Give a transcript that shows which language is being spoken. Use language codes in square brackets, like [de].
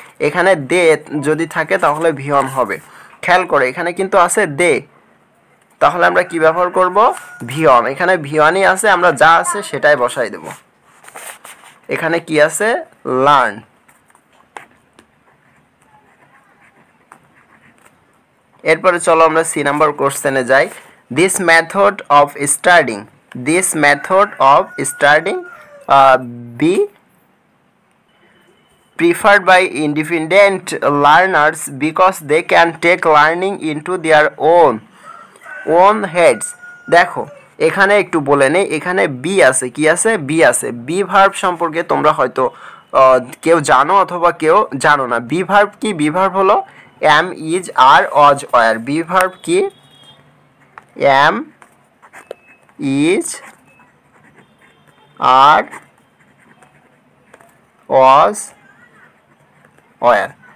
[bn] এখানে দে যদি থাকে তাহলে ভিয়ন হবে। খেয়াল করো এখানে কিন্তু আছে দে, তাহলে আমরা কি ব্যবহার করব, ভিয়ন। এখানে ভিয়নই আছে, আমরা যা আছে সেটাই বসাই দেব। এখানে কি আছে, লার্ন। এরপরে চলো আমরা সি নাম্বার কোশ্চেনে যাই। [en] This method of studying, this method of studying be preferred by independent learners because they can take learning into their own heads। [bn] দেখো এখানে একটু বলে নেই, এখানে বি আছে, কি আছে, বি আছে। বি ভার্ব সম্পর্কে তোমরা হয়তো কেউ জানো অথবা কেউ জানো না। বি ভার্ব কি, বি ভার্ব হলো M, is, আর, Aja, war. Be verb কি, M, is, আর, Aja, war.